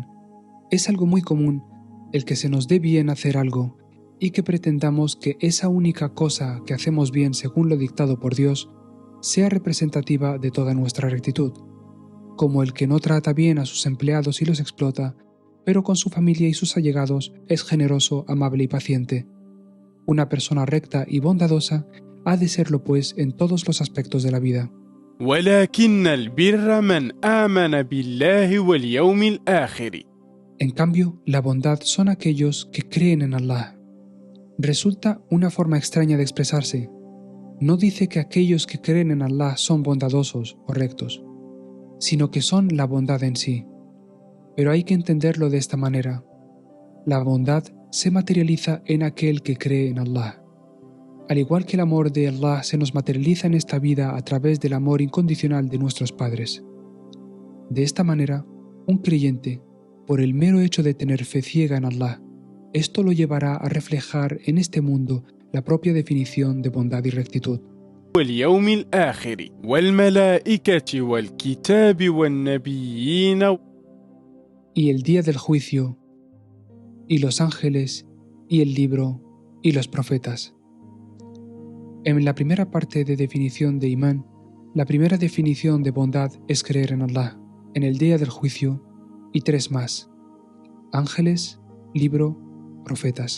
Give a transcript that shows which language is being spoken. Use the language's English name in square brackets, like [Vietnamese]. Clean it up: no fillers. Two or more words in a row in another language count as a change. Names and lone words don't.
[Spanish] Es algo muy común el que se nos dé bien hacer algo y que pretendamos que esa única cosa que hacemos bien según lo dictado por Dios sea representativa de toda nuestra rectitud, como el que no trata bien a sus empleados y los explota, pero con su familia y sus allegados es generoso, amable y paciente. Una persona recta y bondadosa ha de serlo pues en todos los aspectos de la vida. [Arabic] ولكن البر من آمن بالله واليوم الآخر. [Spanish] En cambio, la bondad son aquellos que creen en Allah. Resulta una forma extraña de expresarse. No dice que aquellos que creen en Allah son bondadosos o rectos, sino que son la bondad en sí. Pero hay que entenderlo de esta manera. La bondad se materializa en aquel que cree en Allah. Al igual que el amor de Allah se nos materializa en esta vida a través del amor incondicional de nuestros padres. De esta manera, un creyente, por el mero hecho de tener fe ciega en Allah, esto lo llevará a reflejar en este mundo la propia definición de bondad y rectitud. [Arabic] واليوم الآخر والملائكة والكتاب والنبيين. [Spanish] Y el día del juicio, y los ángeles, y el libro, y los profetas. En la primera parte de definición de imán, la primera definición de bondad es creer en Allah, en el día del juicio, y tres más: ángeles, libro, profetas.